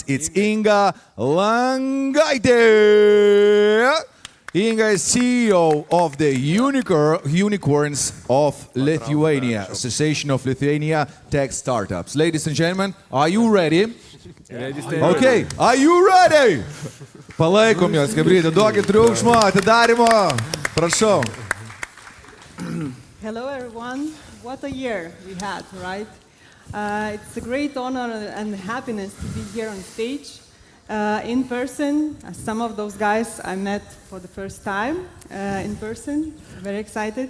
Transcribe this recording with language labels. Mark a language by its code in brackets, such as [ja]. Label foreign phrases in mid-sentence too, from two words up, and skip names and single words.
[en] It's Inga Langaitė. Inga is CEO of the Unicorns of Lithuania, Association of Lithuania Tech Startups. Ladies and gentlemen, are you ready? Okay, are you ready? [lt] Palaikom jūs, kabryti, duokit triukšmo, atidarimo. Prašau. [en] Hello everyone. What a year we had, right? It's a great honor and happiness to be here on stage in person. Some of those guys I met for the first time in person. Very excited.